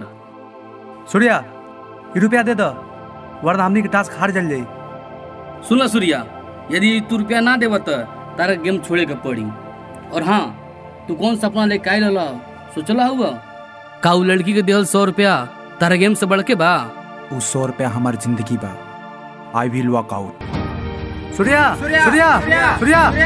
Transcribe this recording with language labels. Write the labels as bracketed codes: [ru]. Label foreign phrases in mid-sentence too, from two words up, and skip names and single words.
[bho] सूर्या ये रुपया दे दो वरना हमनी के टास्क हार जल जाई। सुन सूर्या, यदि तू रुपया ना देव तो तारा गेम छोड़े के पड़ी। और हाँ, तू कौन सपना लेके आइल ल सोचला हुआ का उ लड़की के देहल 100 रुपया तारा गेम से बढ़ के बा? उ 100 रुपया हमार जिंदगी बा। [en] I will walk out. [bho] सूर्या सूर्या सूर्या सूर्या